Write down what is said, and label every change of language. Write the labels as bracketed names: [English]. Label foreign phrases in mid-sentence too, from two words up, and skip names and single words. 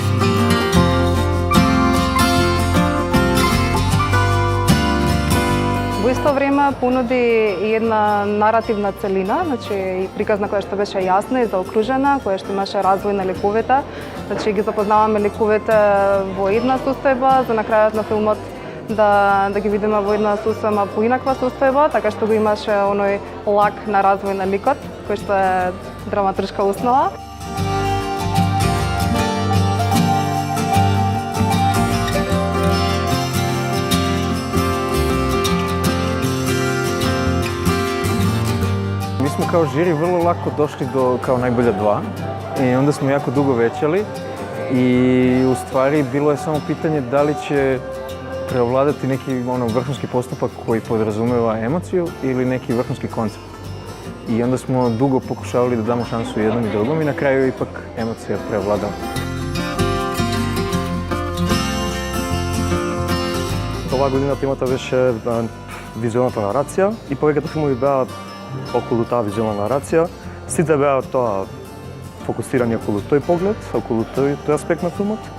[Macedonian] Во исто време понуди и една наративна целина, значи приказна која што беше јасна и заокружена, која што имаше развој на ликовите. Значи ги запознаваме ликовите во една состојба, за на крајот на филмот да ги видиме во една сосема поинаква состојба, така што го имаше оној лак на развој на ликот, кој што е драматуршка основа. [Serbian] Mi smo kao žiri vrlo lako došli do kao najbolja dva i onda smo jako dugo većali i u stvari bilo je samo pitanje da li će preovladati neki vrhunski postupak koji podrazumeva emociju ili neki vrhunski koncept. I onda smo dugo pokušavali da damo šansu jednom i drugom i na kraju je ipak emocija preovladala. [Macedonian] Оваа година темата беше визуелната нарација и повеќето филмови беа околу таа визуелна нарација. Сите беа тоа фокусирани околу тој поглед, околу тој аспект на филмот.